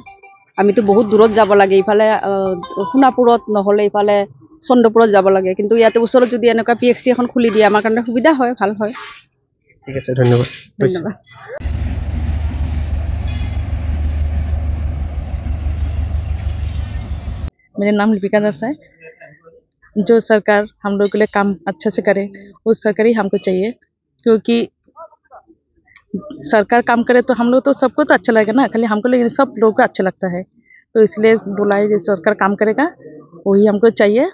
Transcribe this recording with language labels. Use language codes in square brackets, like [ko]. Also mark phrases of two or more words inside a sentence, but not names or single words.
[as] আমিতো বহুত দূৰত যাব লাগে, ইফালে সোণাপুৰত নহ'লে ইফালে চন্দ্ৰপুৰত যাব লাগে, কিন্তু ইয়াতে ওচৰত যদি এনেকুৱা PHC এখন খুলি দিয়ে আমাৰ কাৰণে সুবিধা হয়, ভাল হয়। ঠিক আছে, ধন্যবাদ। ধন্যবাদ। [hi] मेरा नाम लिपिका दास है। जो सरकार हम लोग के लिए काम अच्छा से करे वो सरकार ही हमको चाहिए, क्योंकि सरकार काम करे तो हम लोग तो सबको तो अच्छा लगेगा ना, खाली हमको लेकिन सब लोगों को अच्छा लगता है, तो इसलिए बोला है जो सरकार काम करेगा वही हमको चाहिए।